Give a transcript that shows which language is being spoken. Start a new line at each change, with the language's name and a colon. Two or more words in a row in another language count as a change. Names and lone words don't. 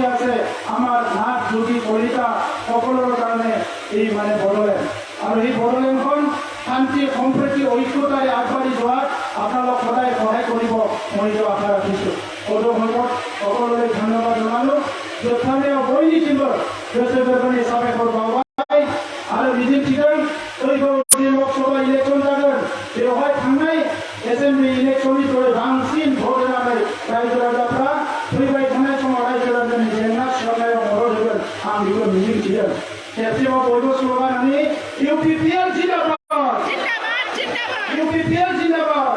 Assamese: আছে আমাৰ নাথ যোগী কলিতা সকলোৰে কাৰণে এই বড়োলেণ্ড আৰু এই বড়োলেণ্ডখন শান্তি সম্প্ৰীতি ঐক্যতাৰে আগবাঢ়ি যোৱাত আপোনালোক সদায় সহায় কৰিব মই আশা ৰাখিছোঁ পদক্ষেপত সকলোৰে ধন্যবাদ জনালোঁ স্থানীয় বৈনিচিম্বৰ
Bodo: बेरबनि साबायखर बावबाय आरो मिजिं थिदों फैगौ लोकसभा इलेक्शन जागोन बेवहाय थांनाय एसेम्बलि इलेक्शननिख्रुइ बांसिन भट होनानै रायजो राजाफ्रा फैबाय थानाय समाव रायजो राजानि जेंना सुस्रांनायाव मदद होगोन आं बेखौ मिजिं थिदों खेबसेबाव बयबो स्ल'गान होनि इउपिपिएल जिन्दाबाद जिन्दाबाद जिन्दाबाद इउपिपिएल जिन्दाबाद